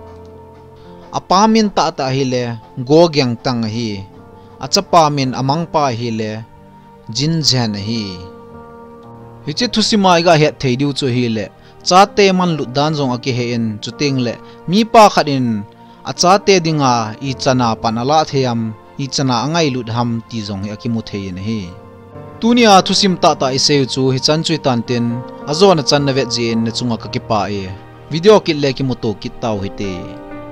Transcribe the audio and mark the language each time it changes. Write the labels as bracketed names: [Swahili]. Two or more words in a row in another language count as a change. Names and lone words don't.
[Thado Chin] apamin ta hile gogyang tang hi achapamin amang pa hile jinjan hi hi che thusima iga het theidiu chu hi le cha te man lu dan jong aki he in chuting le mi pa khatin a cha te dinga I chana panala theyam I chana angai lut ham ti jong aki mu thein hi tunia thusim ta ta iseu chu hi chan chui tan ten azona chan na ve jin ne chunga ka ki pa e video kit le ki moto kit taw hi te